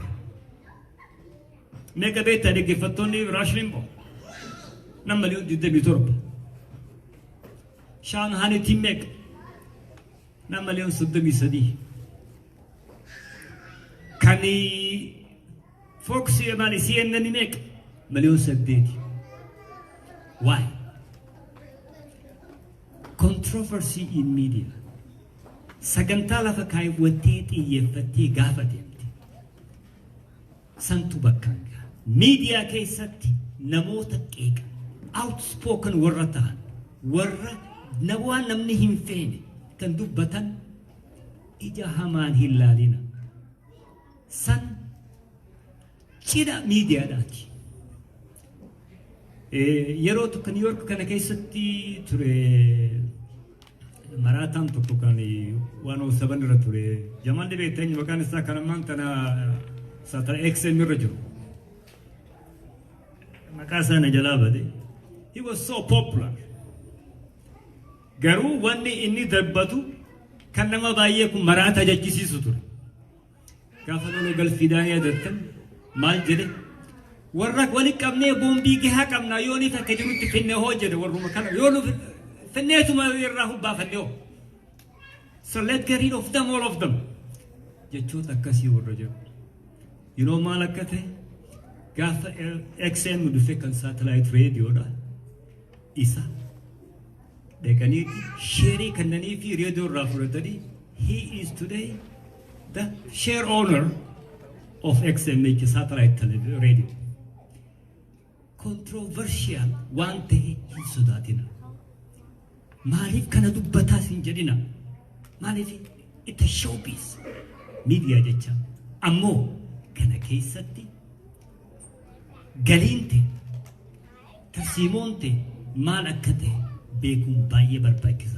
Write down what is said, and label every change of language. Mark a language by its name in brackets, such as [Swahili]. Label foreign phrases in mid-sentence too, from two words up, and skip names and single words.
[Oromo] Meeqa beektaa dhaggeeffattoonni Rush Limbaugh? 2,27,000. Sean Hannity meeqa? 2,33,000. Kan Fox CNN meeqa? 1,800,000. [English] Why? Controversy in media. [Oromo] Sagantaa lafa kaaywattee xiyyeeffattee gaafa deemte santu bakkaan gaha. Miidiyaa keessatti namoota qeeqan outspoken warra ta'an warra waan namni hin feene kan dubbatan ija hamaan hin laalina. San cidha miidiyaadhaati. Yeroo tokko New York kana keessatti ture maraataan tokko kan 107 irra ture. Jamaan beektan maqaan isaa kan ammaan tana satellite XM irra jiru. Maqaa isaa na jalaa bade. [English] He was so popular. [Oromo] Garuu wanni inni dubbatu kan nama baay'ee kun maraata jechisiisu ture. Gaafa loloo galfiidhaan yaadattan maal jedhe? Warra wali qabnee boombii gahaa qabnaa yoo ni takka jirutti finne hoo jedhe warruma kana yoo nu finneetuma irraa hubbaafanne hoo. [English] So let's get rid of them, all of them. [Oromo] Jechoota akkasii warra jedhu. Yeroo maal akka ta'e gaafa XM dhufe kan satellite radioodha. Isa dhaqaniiti sheerii kannanii fi reediyoo irraa fudhatanii [English] he is today the share owner of XMH satellite radio. [Oromo] Controversial waan ta'e hin sodaatina. Maaliif kana dubbataas hin jedhina. Maaliif itti showbiz miidiyaa jecha ammoo kana keessatti galiin ta'e tarsiimoon ta'e maal akka ta'e beekuun baay'ee barbaachisa.